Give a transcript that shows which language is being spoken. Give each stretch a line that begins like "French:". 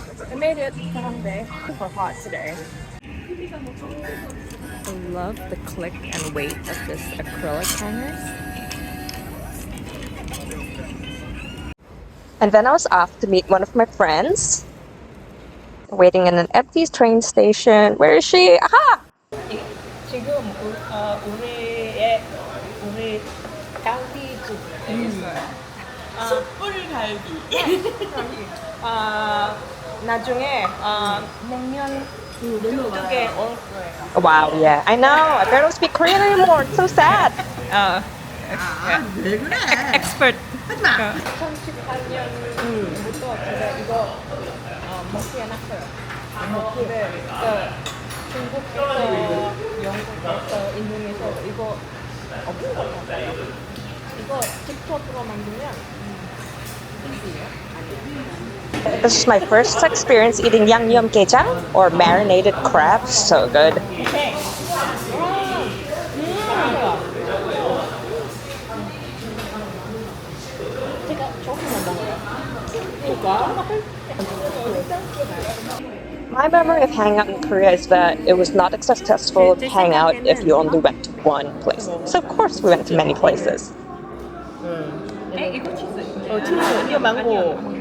English: I made it Sunday. Super hot today. I love the click and weight of this acrylic hangers. And then I was off to meet one of my friends. Waiting in an empty train station. Where is she? Aha!
Korean: 지금 우리 갈비 집에 있어요. 숯불 갈비. 나중에 냉면 두개 올 거예요.
English: Wow, yeah. I know. I barely speak Korean anymore. It's so sad.
Korean: 왜 그래?
English: Expert.
Korean: 하지 마. 2018년부터 제가 이거 먹기 해놨어요. 근데 중국에서, 영국에서, 인도네시아에서 이거 없는 것 같아요. 이거 직접으로 만들면 아니에요?
English: This is my first experience eating yangnyeomgaejang, or marinated crab. So good. My memory of hanging out in Korea is that it was not a successful hangout if you only went to one place. So of course we went to many places.
Korean: 이거 치즈. 치즈. 이거 망고.